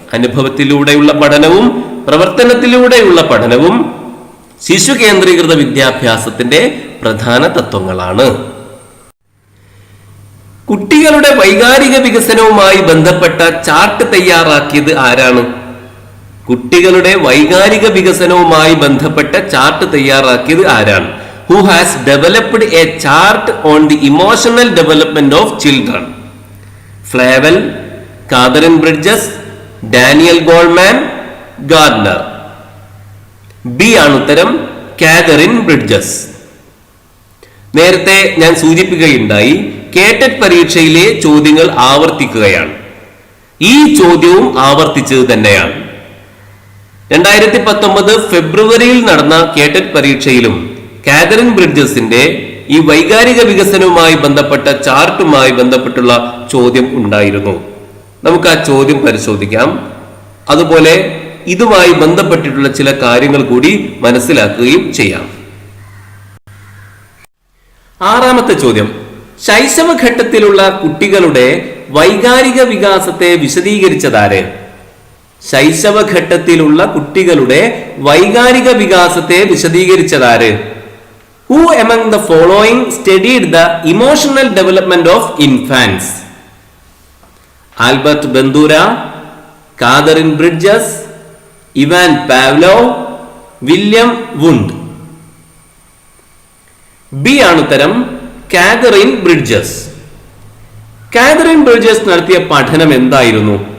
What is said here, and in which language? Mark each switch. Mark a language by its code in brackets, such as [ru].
[ml] അനുഭവത്തിലൂടെയുള്ള പഠനവും പ്രവർത്തനത്തിലൂടെയുള്ള പഠനവും ശിശു കേന്ദ്രീകൃത വിദ്യാഭ്യാസത്തിന്റെ പ്രധാന തത്വങ്ങളാണ്. കുട്ടികളുടെ വൈകാരിക വികസനവുമായി ബന്ധപ്പെട്ട ചാർട്ട് തയ്യാറാക്കിയത് ആരാണ്? കുട്ടികളുടെ വൈകാരിക വികസനവുമായി ബന്ധപ്പെട്ട ചാർട്ട് തയ്യാറാക്കിയത് ആരാണ്? [en] Who has developed a chart on the emotional development of children? Flavel, Catherine Bridges, Daniel Goleman, Gardner. [ml] B ആണ് ഉത്തരം, കാതറിൻ ബ്രിഡ്ജസ്. നേരത്തെ ഞാൻ സൂചിപ്പിക്കുകയുണ്ടായി, കേട്ടറ്റ് പരീക്ഷയിലെ ചോദ്യങ്ങൾ ആവർത്തിക്കുകയാണ്. ഈ ചോദ്യവും ആവർത്തിച്ചത് തന്നെയാണ്. 2019 ഫെബ്രുവരിയിൽ നടന്ന കേട്ടറ്റ് പരീക്ഷയിലും കാതറിൻ ബ്രിഡ്ജസിന്റെ ഈ വൈകാരിക വികസനവുമായി ബന്ധപ്പെട്ട ചാർട്ടുമായി ബന്ധപ്പെട്ടുള്ള ചോദ്യം ഉണ്ടായിരുന്നു. നമുക്ക് ആ ചോദ്യം പരിശോധിക്കാം. അതുപോലെ ഇതുമായി ബന്ധപ്പെട്ടിട്ടുള്ള ചില കാര്യങ്ങൾ കൂടി മനസ്സിലാക്കുകയും ചെയ്യാം. 6ാമത്തെ ചോദ്യം. ശൈശവഘട്ടത്തിലുള്ള കുട്ടികളുടെ വൈകാരിക വികാസത്തെ വിശദീകരിച്ചതാര്? ശൈശവഘട്ടത്തിലുള്ള കുട്ടികളുടെ വൈകാരിക വികാസത്തെ വിശദീകരിച്ചതാര്? [en] Who among the following studied the emotional development of infants? [ml] Albert ബന്ദൂര, Catherine bridges, Ivan Pavlov, William വുണ്ട്. B ആണ് ഉത്തരം, കാതറിൻ ബ്രിഡ്ജസ്. കാതറിൻ ബ്രിഡ്ജസ് നടത്തിയ പഠനം എന്തായിരുന്നു?